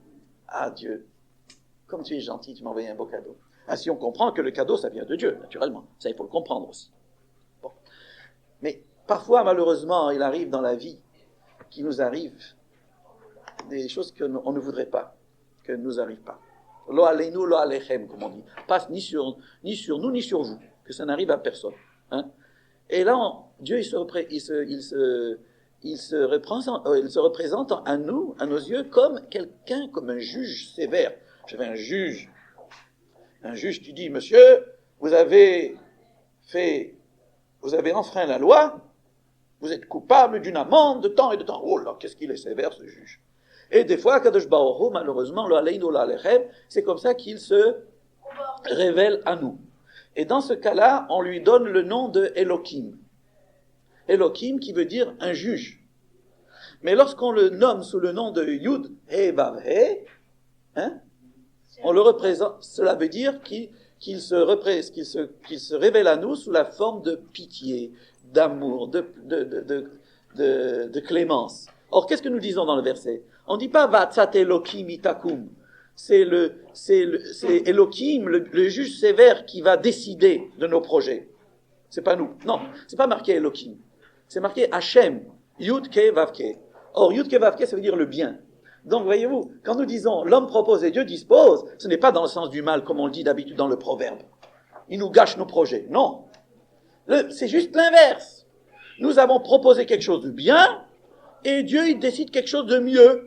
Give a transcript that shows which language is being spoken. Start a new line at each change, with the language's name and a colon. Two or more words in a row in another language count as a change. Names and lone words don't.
French: Ah, Dieu, comme tu es gentil, tu m'as envoyé un beau cadeau. Ah, si on comprend que le cadeau, ça vient de Dieu, naturellement. Ça, il faut le comprendre aussi. Bon. Mais parfois, malheureusement, il arrive dans la vie qu'il nous arrive des choses qu'on ne voudrait pas, que nous arrivent pas.
Hebrew: לא עלינו, לא עליכם,
French: comme on dit. Pas ni sur nous, ni sur vous. Que ça n'arrive à personne. Et là, Dieu, il se représente à nous, à nos yeux, comme quelqu'un, comme un juge sévère. J'avais un juge qui dit, monsieur, vous avez enfreint la loi, vous êtes coupable d'une amende de temps et de temps. Oh là, qu'est-ce qu'il est sévère, ce juge. Et des fois,
Hebrew: קדוש ברוך הוא, malheureusement, לא עלינו, לא עליכם,
French: c'est comme ça qu'il se révèle à nous. Et dans ce cas-là, on lui donne le nom de Elohim. Elohim qui veut dire un juge. Mais lorsqu'on le nomme sous le nom de
Hebrew: יוד, הא, ואו, הא,
French: on le représente, cela veut dire qu'il se révèle à nous sous la forme de pitié, d'amour, de clémence. Or, qu'est-ce que nous disons dans le verset? On ne dit pas
Hebrew: ועצת אלוהים תקום.
French: C'est Elohim, le juge sévère, qui va décider de nos projets. C'est pas nous. Non, c'est pas marqué Elohim. C'est marqué Hashem,
Hebrew: יוד קא ואו קא.
French: Or,
Hebrew: יוד קא ואו קא,
French: ça veut dire le bien. Donc, voyez-vous, quand nous disons l'homme propose et Dieu dispose, ce n'est pas dans le sens du mal, comme on le dit d'habitude dans le proverbe. Il nous gâche nos projets. Non. C'est juste l'inverse. Nous avons proposé quelque chose de bien, et Dieu, il décide quelque chose de mieux.